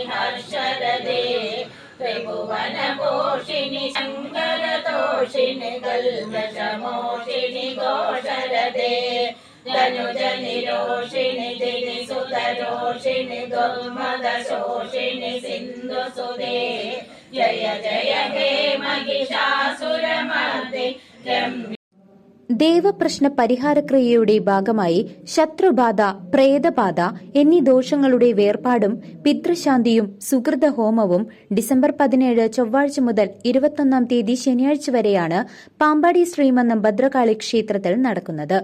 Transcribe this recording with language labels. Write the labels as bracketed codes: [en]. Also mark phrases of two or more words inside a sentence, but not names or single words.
[sa] हर्षरदे त्रिभुवनपोषिणि शङ्करतोषिणि कल्पशमोषिणि घोषरदे धनुजनिरोषिणि दिनिसुतरोषिणि दुर्मदशोषिणि सिन्धुसुदे जय जय हे महिषासुरमर्दिनि. [ml] ദേവപ്രശ്ന പരിഹാരക്രിയയുടെ ഭാഗമായി ശത്രുബാധ, പ്രേതബാധ എന്നീ ദോഷങ്ങളുടെ വേർപാടും പിതൃശാന്തിയും സുകൃതഹോമവും ഡിസംബർ 17 ചൊവ്വാഴ്ച മുതൽ 21 തീയതി ശനിയാഴ്ച വരെയാണ് പാമ്പാടി ശ്രീമന്നം ഭദ്രകാളി ക്ഷേത്രത്തിൽ നടക്കുന്നത്.